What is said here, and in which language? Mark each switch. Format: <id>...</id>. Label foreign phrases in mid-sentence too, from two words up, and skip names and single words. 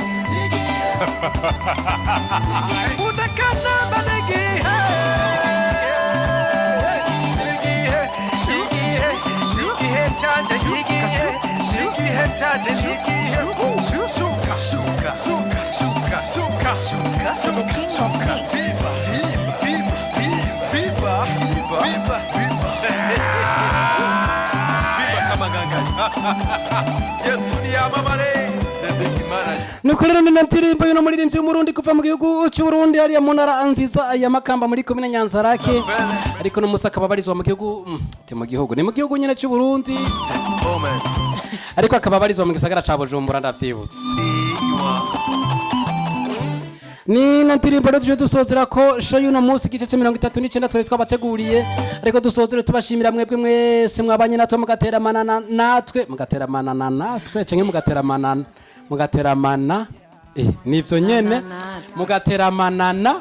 <rn>udakana banegihe igihe canje igihe canje igihe shuka shuka shuka shuka shuka shuka shuka viva viva viva viva viva Yesu ni amamare nukorera n'indirimbo y'uno muririmbyi w'umurundi kuva mu gihugu cy'u Burundi ari mu ntara nziza ya Makamba muri komine Nyanzarake ariko no musaka babarizwa mu gihugu ni mu gihugu nyene cy'u Burundi ariko akababarizwa mu gisagara ca Bujumbura ndavyibutse ni na ndirimbo rero tuje dusozera ko show y'uno munsi igice cya 39 twari twabateguriye ariko dusozere tubashimira mwebwe mwese mwabanye natwe mugateramana natwe canke mugateramana nivyo nyene mugateramana</rn>